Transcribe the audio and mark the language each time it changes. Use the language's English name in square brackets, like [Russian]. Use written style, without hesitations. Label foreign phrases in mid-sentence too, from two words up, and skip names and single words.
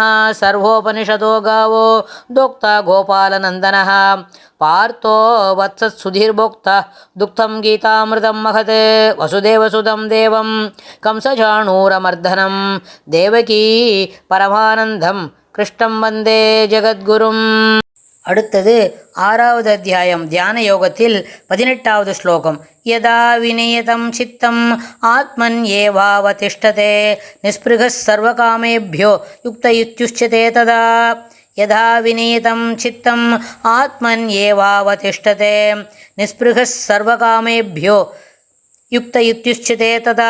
[Sanskrit] सर्वोपनिषदो गावो दोक्ता गोपालनन्दनः पार्थो वत्सत्सुधीर्भोक्ता दुग्धं गीतामृतं महत् वसुदेवसुतं देवं कंसचाणूरमर्दनं देवकी परमानन्दं कृष्णं वन्दे जगद्गुरुम्. [Tamil] அடுத்தது 6வது அத்தியாயம் தியான யோகத்தில் 18வது ஸ்லோகம். [Sanskrit] यदा विनियतं चित्तम् आत्मन्येवावतिष्ठते निःस्पृहः सर्वकामेभ्यो युक्त इत्युच्यते तदा. यदा विनियतं चित्तम् आत्मन्येवावतिष्ठते निःस्पृहः सर्वकामेभ्यो युक्त इत्युच्यते तदा.